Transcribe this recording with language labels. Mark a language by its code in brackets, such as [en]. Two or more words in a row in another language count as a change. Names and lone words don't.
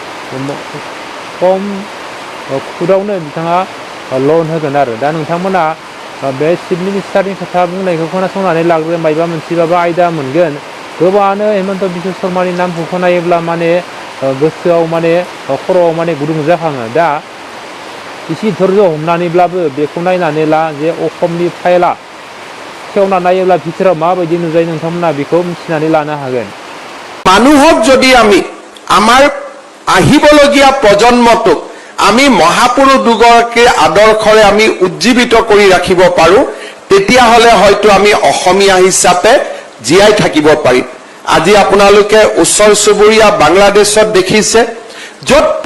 [brx] खुदावनो बिथाङा लन होगोन आरो दा नोंथांमोना बे चिफ मिनिस्टारनि खोथा बुंनायखौ खोनासंनानै लाग्रो मायबा मोनसेबाबो आयदा मोनगोन गोबाङानो हेमन्त बिश्व शर्मानि नामखौ खोनायोब्ला माने गोसोआव माने खर'आव माने गुदुं जाखाङो दा एसे धैर्य हमनानैब्लाबो बेखौ नायनानै ला जे अखमनि फाइला खेवना नायोब्ला भितराव माबायदि नुजायो नोंथांमोना बेखौ मिथिनानै लानो हागोन [as] মানুহক যদি আমি আমাৰ আহিবলগীয়া প্ৰজন্মটোক আমি মহাপুৰুষ দুগৰাকীৰ আদৰ্শৰে আমি উজ্জীৱিত কৰি ৰাখিব পাৰো তেতিয়া হলে হয়তো আমি অসমীয়া হিচাপে জীয়াই থাকিব পাৰিম আজি আপোনালোকে উচ্চৰ চুবুৰীয়া বাংলাদেশত দেখিছে যত